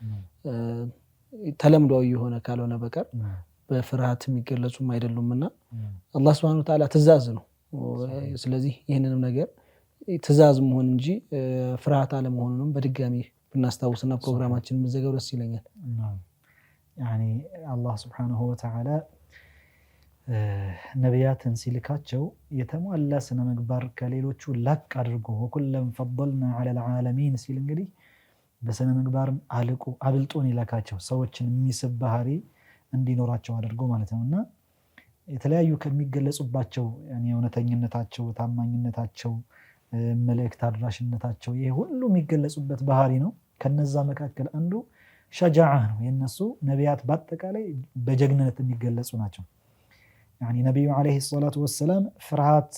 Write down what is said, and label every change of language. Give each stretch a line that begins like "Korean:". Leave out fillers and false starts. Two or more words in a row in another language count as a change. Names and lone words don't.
Amharic: ተለምዷዊ የሆነ ካልሆነ በቀር በፍርሃት የሚገለጹም አይደሉምና አላህ
Arabic: سبحانه وتعالى
Amharic: ትእዛዝ ነው ስለዚህ ይሄንንም ነገር ትእዛዝ መሆን እንጂ ፍርሃት አለመሆኑንም በድጋሚ ብናስታውስና ፕሮግራማችንን መዘገብ ደስ ይለኛል
Arabic: يعني الله سبحانه وتعالى
Amharic: ነብያትን ሲልካቸው የተሟላ ስነ ምግባር ከሌሎቹ ላቅ አድርጎ
Arabic: وكلا فضلنا على العالمين
Amharic: ሲል እንግዲህ በስነ ምግባር አብልጦን ይላካቸው ሰዎችን የሚስብ ባህሪ እንዲኖራቸው አድርጎ ማለት ነውና የተለያዩ ከሚገለጹባቸው يعني እውነተኝነታቸው ታማኝነታቸው መልእክት አድራሽነታቸው ይሄ ሁሉ የሚገለጹበት ባህሪ ነው ከነዛ መካከል አንዱ ሸጃዓ ነው የነሱ ነብያት በአጠቃላይ በጀግንነት የሚገለጹ ናቸው يعني ነብዩ
Arabic: عليه الصلاة والسلام
Amharic: ፍርሃት